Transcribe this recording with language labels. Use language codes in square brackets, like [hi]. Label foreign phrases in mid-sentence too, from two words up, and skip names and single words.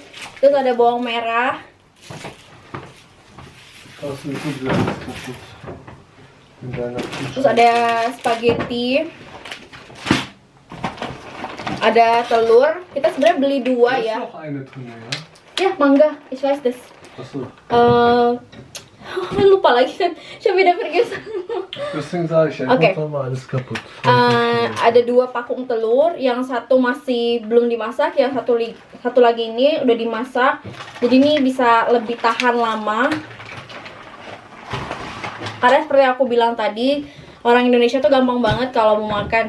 [id] Terus ada bawang merah. Terus ada spaghetti. Ada telur. Kita sebenarnya beli 2 ya. Ya, mangga. [de] Ich weiß das. [id] Lupa lagi kan. Siapa udah vergessen. Oke. Ada 2 pakung telur. Yang satu masih belum dimasak. Yang satu lagi ini udah dimasak. Jadi ini bisa lebih tahan lama. Karena seperti aku bilang tadi, orang Indonesia tuh gampang banget kalau mau makan.